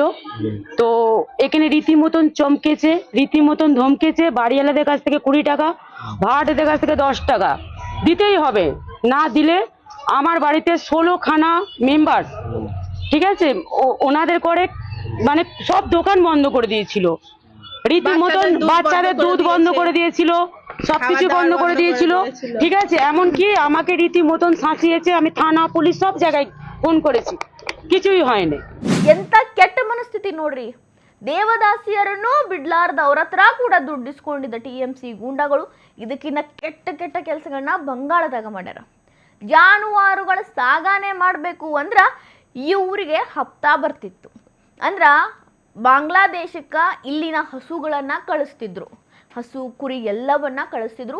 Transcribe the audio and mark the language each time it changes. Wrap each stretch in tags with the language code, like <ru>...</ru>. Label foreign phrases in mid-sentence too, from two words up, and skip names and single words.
<bn>তো এখানে রীতিমতন চমকেছে, রীতিমতন ধমকেছে, বাড়িওয়ালাদের কাছ থেকে 20 টাকা, ভাড়াটেদের কাছ থেকে 10 টাকা দিতেই হবে, না দিলে আমার বাড়িতে 16 খানা মেম্বার, ঠিক আছে, ওনাদের করে মানে সব দোকান বন্ধ করে দিয়েছিল, রীতিমতন বাচ্চাদের দুধ বন্ধ করে দিয়েছিল, সবকিছু বন্ধ করে দিয়েছিল, ঠিক আছে, এমনকি আমাকে রীতিমতন শাসিয়েছে। আমি থানা পুলিশ সব জায়গায় ফোন করেছি, কিছুই হয়নি।</bn> <kn>ಎಂತ ಕೆಟ್ಟ ಮನಸ್ಥಿತಿ ನೋಡ್ರಿ, ದೇವದಾಸಿಯರನ್ನು ಬಿಡ್ಲಾರ್ದ ಅವ್ರ ಹತ್ರ ಕೂಡ ದುಡ್ಡು ಇಸ್ಕೊಂಡಿದ್ದ ಟಿಎಂಸಿ ಗೂಂಡಾಗಳು ಇದಕ್ಕಿನ್ನ ಕೆಟ್ಟ ಕೆಲಸಗಳನ್ನ ಬಂಗಾಳದಾಗ ಮಾಡ್ಯಾರ। ಜಾನುವಾರುಗಳ ಸಾಗಾಣೆ ಮಾಡಬೇಕು ಅಂದ್ರ ಇವರಿಗೆ ಹಪ್ತಾ ಬರ್ತಿತ್ತು, ಅಂದ್ರ ಬಾಂಗ್ಲಾದೇಶಕ್ಕೆ ಇಲ್ಲಿನ ಹಸುಗಳನ್ನ ಕಳಿಸ್ತಿದ್ರು, ಹಸು ಕುರಿ ಎಲ್ಲವನ್ನ ಕಳಿಸ್ತಿದ್ರು।</kn>